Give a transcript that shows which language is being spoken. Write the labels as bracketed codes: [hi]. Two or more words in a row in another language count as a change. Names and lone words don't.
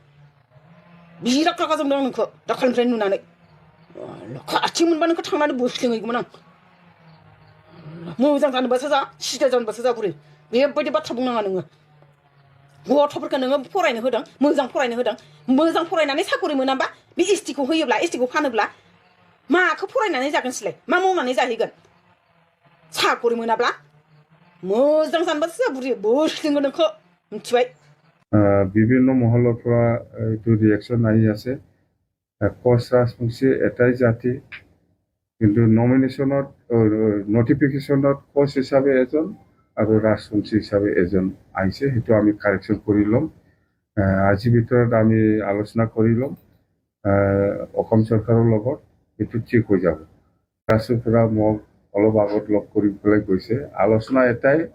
[brx] बिराद रागा जोंदों आं नोंखौ दाखालिनिफ्राय नुनानै खाथि मोनबा नोंखौ थांनानै बोस्लिंहैगौमोन आं मोजां जानोबासो जा सिदा जानोबासो जा बुरै बेबायदि बाथ्रा बुंनाङा नोङो गथ'फोरखौ नोङो फरायनो होदों मोजां फरायनानै साकरि मोनाबा बे एसटिखौ होयोब्ला एसटिखौ फानोब्ला माखौ फरायनानै जागोनसैलाय मा मावनानै जाहैगोन साकरि मोनाब्ला मोजां जानोबासो जा बुरै बोस्लिंगोन नोंखौ मिथिबाय [as] বিভিন্ন মহলৰ পৰা এইটো ৰিয়েকশ্যন আহি আছে কোচ ৰাজবংশী এটাই জাতি কিন্তু নমিনেশ্যনত নটিফিকেশ্যনত কোচ হিচাপে এজন আৰু ৰাজবংশী হিচাপে এজন আহিছে সেইটো আমি কাৰেকশ্যন কৰি ল'ম আজিৰ ভিতৰত আমি আলোচনা কৰি ল'ম অসম চৰকাৰৰ লগত সেইটো ঠিক হৈ যাব ৰাজুপুৰা মোক অলপ আগত লগ কৰি পেলাই গৈছে আলোচনা এটাই